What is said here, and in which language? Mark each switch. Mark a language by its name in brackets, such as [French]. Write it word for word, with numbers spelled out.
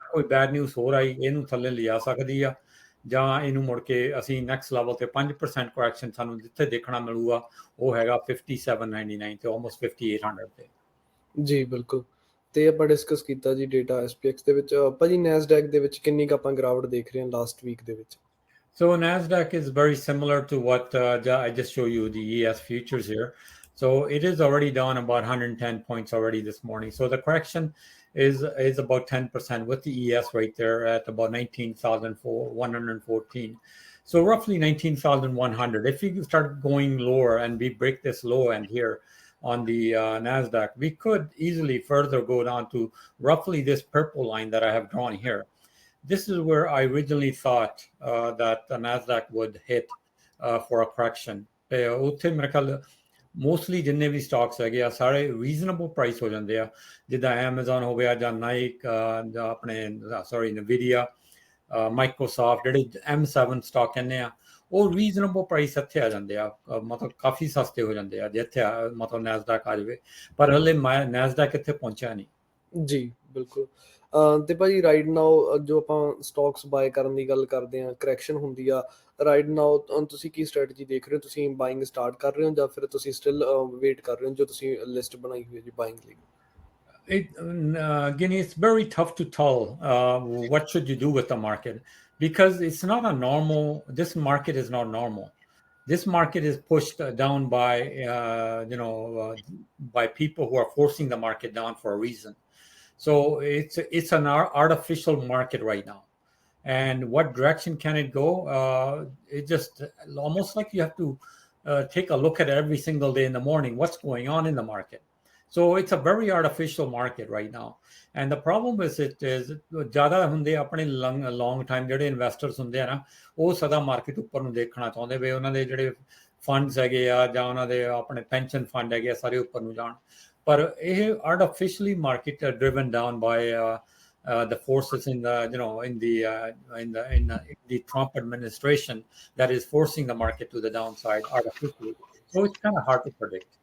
[Punjabi] ਕੋਈ bad news ਹੋਰ ਆਈ ਇਹਨੂੰ ਥੱਲੇ ਲਿਜਾ ਸਕਦੀ ਆ, ਜਾਂ ਇਹਨੂੰ ਮੁੜ ਕੇ ਅਸੀਂ ਨੈਕਸਟ ਲੈਵਲ ਤੇ ਪੰਜ ਪਰਸੈਂਟ ਕਰੈਕਸ਼ਨ ਸਾਨੂੰ ਜਿੱਥੇ ਦੇਖਣਾ ਮਿਲੂਗਾ ਉਹ ਹੈਗਾ ਫਿਫਟੀ ਸੈਵਨ ਨਾਈਨਟੀ ਨਾਈਨ ਤੇ ਆਲਮੋਸਟ ਫਿਫਟੀ ਏਟ ਹੰਡਰਡ ਤੇ। ਜੀ ਬਿਲਕੁਲ। ਤੇ ਆਪਾਂ ਡਿਸਕਸ ਕੀਤਾ ਜੀ ਡੇਟਾ ਐਸ ਪੀ ਐਕਸ ਦੇ ਵਿੱਚ। ਅਹ, ਭਾਜੀ ਨੈਸਡੈਕ ਦੇ ਵਿੱਚ ਕਿੰਨੀ ਕੁ ਆਪਾਂ ਗਿਰਾਵਟ ਦੇਖ ਰਹੇ ਹਾਂ ਲਾਸਟ ਵੀਕ ਦੇ ਵਿੱਚ? [English] So Nasdaq is very similar to what uh, ju- I just show you the E S futures here. So it is already down about one hundred ten points already this morning. So the correction is is about ten percent with the E S right there at about nineteen thousand one hundred fourteen. So roughly nineteen thousand one hundred. If you start going lower and we break this low end here on the uh, Nasdaq, we could easily further go down to roughly this purple line that I have drawn here. This is where I originally thought uh, that the Nasdaq would hit uh, for a correction. [Punjabi] ਤੇ ਉੱਥੇ ਮੇਰੇ ਖਿਆਲ mostly ਜਿੰਨੇ ਵੀ stocks ਹੈਗੇ ਆ ਸਾਰੇ reasonable price ਹੋ ਜਾਂਦੇ ਆ, ਜਿੱਦਾਂ Amazon ਹੋ ਗਿਆ ਜਾਂ ਨਾਈਕ ਜਾਂ ਆਪਣੇ ਸੌਰੀ ਨਵੀਡੀਆ ਮਾਈਕਰੋਸਾਫਟ ਜਿਹੜੇ ਐਮ ਸੈਵਨ ਸਟਾਕ ਕਹਿੰਦੇ ਆ, ਉਹ ਰੀਜ਼ਨੇਬਲ ਪ੍ਰਾਈਸ ਇੱਥੇ ਆ ਜਾਂਦੇ ਆ। ਅ, ਮਤਲਬ ਕਾਫੀ ਸਸਤੇ ਹੋ ਜਾਂਦੇ ਆ ਜੇ ਇੱਥੇ ਆ- ਮਤਲਬ ਨੈਸਡਾਕ ਆ ਜਾਵੇ, ਪਰ ਹਲੇ ਨੈਸਡਾਕ ਇੱਥੇ ਪਹੁੰਚਿਆ ਨਹੀਂ। ਜੀ ਬਿਲਕੁਲ। ਅਹ, ਤੇ ਭਾਜੀ ਰਾਈਟ ਨਾਓ ਜੋ ਆਪਾਂ ਸਟਾਕਸ ਬਾਏ ਕਰਨ ਦੀ ਗੱਲ ਕਰਦੇ ਆ, ਕਰੈਕਸ਼ਨ ਹੁੰਦੀ ਆ ਰਾਈਟ ਨਾਓ, ਤੁਸੀਂ ਕੀ ਸਟ੍ਰੈਟਜੀ ਦੇਖ ਰਹੇ ਹੋ? ਤੁਸੀਂ ਬਾਇੰਗ ਸਟਾਰਟ ਕਰ ਰਹੇ ਹੋ ਜਾਂ ਫਿਰ ਤੁਸੀਂ ਸਟਿਲ ਵੇਟ ਕਰ ਰਹੇ ਹੋ ਜੋ ਤੁਸੀਂ ਲਿਸਟ ਬਣਾਈ ਹੋਈ ਹੈ ਜੀ ਬਾਇੰਗ ਲਈ? [English] It, uh, again, it's very tough to tell uh, what should you do with the market, because it's not a normal. This market is not normal. This market is pushed uh, down by uh, you know uh, by people who are forcing the market down for a reason. So it's it's an ar- artificial market right now. And what direction can it go? Uh, it just almost like you have to uh, take a look at it every single day in the morning. What's going on in the market? So it's a very artificial market right now. And the problem is it is [Punjabi] ਜ਼ਿਆਦਾ ਹੁੰਦੇ ਆ ਆਪਣੇ ਲੰਗ ਲੌਂਗ time ਜਿਹੜੇ investors ਹੁੰਦੇ ਆ ਨਾ, ਉਹ ਸਦਾ ਮਾਰਕੀਟ ਉੱਪਰ ਨੂੰ ਦੇਖਣਾ ਚਾਹੁੰਦੇ ਵੇ। ਉਹਨਾਂ ਦੇ ਜਿਹੜੇ ਫੰਡਸ ਹੈਗੇ ਆ ਜਾਂ ਉਹਨਾਂ ਦੇ ਆਪਣੇ ਪੈਨਸ਼ਨ ਫੰਡ ਹੈਗੇ ਆ ਸਾਰੇ ਉੱਪਰ ਨੂੰ ਜਾਣ, ਪਰ [English] ਇਹ artificially market driven down by uh, the forces in the you know in the uh, in the in the, in the Trump administration that is forcing the market to the downside artificially. So it's kind of hard to predict.